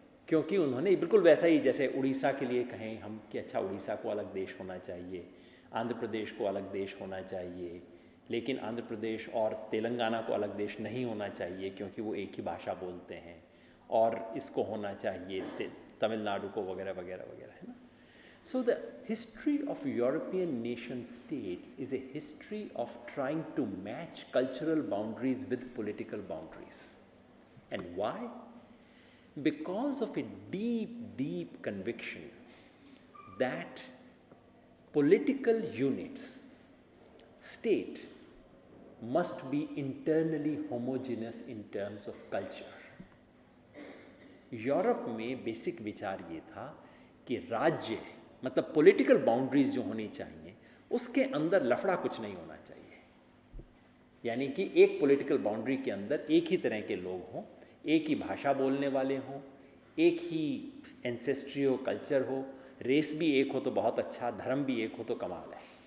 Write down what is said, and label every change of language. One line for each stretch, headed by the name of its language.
Hindi: क्योंकि उन्होंने बिल्कुल वैसा ही, जैसे उड़ीसा के लिए कहें हम कि अच्छा उड़ीसा को अलग देश होना चाहिए, आंध्र प्रदेश को अलग देश होना चाहिए, लेकिन आंध्र प्रदेश और तेलंगाना को अलग देश नहीं होना चाहिए क्योंकि वो एक ही भाषा बोलते हैं, और इसको होना चाहिए तमिलनाडु को, वगैरह वगैरह वगैरह, है ना।
English: So the history of European nation states is a history of trying to match cultural boundaries with political boundaries. And why? Because of a deep, deep conviction that political units, state, must be internally homogeneous in terms of culture.
Hindi: Europe में basic विचार ये था कि राज्य मतलब political boundaries जो होनी चाहिए, उसके अंदर लफड़ा कुछ नहीं होना चाहिए। यानी कि एक पॉलिटिकल बाउंड्री के अंदर एक ही तरह के लोग हों, एक ही भाषा बोलने वाले हों, एक ही एंसेस्ट्री हो, कल्चर हो, रेस भी एक हो तो बहुत अच्छा, धर्म भी एक हो तो कमाल है।